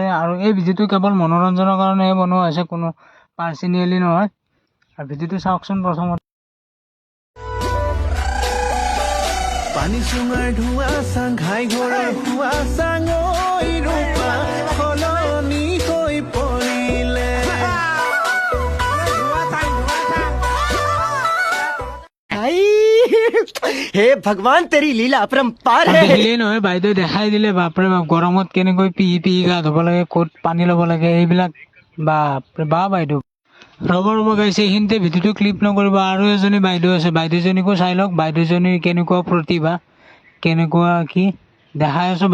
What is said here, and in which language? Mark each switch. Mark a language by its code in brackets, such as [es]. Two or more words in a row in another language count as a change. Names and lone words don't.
[as] আৰু এই ভিডিঅ'টো কেৱল মনোৰঞ্জনৰ কাৰণেহে বনোৱা হৈছে, কোনো পাৰ্চনেলি নহয়। আৰু ভিডিঅ'টো চাওকচোন প্ৰথমতে। পানী চুঙাৰ ধোঁৱা চাংঘাই ঘৰৰ হোৱা চাঙৈ ৰূপা সলনি হৈ পৰিলে। [hi] हे भगवान तेरी लीला अपरंपार है। [as] দেখিলেই নহয়, বাইদেউ দেখাই দিলে। বাপৰে বাপ, গৰমত কেনেকৈ পিহি পিহি গা ধুব লাগে, ক'ত পানী ল'ব লাগে, এইবিলাক বাপৰে বা বাইদেউ। ৰ'ব গাইছে, এইখিনিতে ভিডিঅ'টো ক্লিপ নকৰিব। আৰু এজনী বাইদেউ আছে, বাইদেউজনীকো চাই লওক। বাইদেউজনীৰ কেনেকুৱা প্ৰতিভা, কেনেকুৱা কি দেখাই আছোঁ।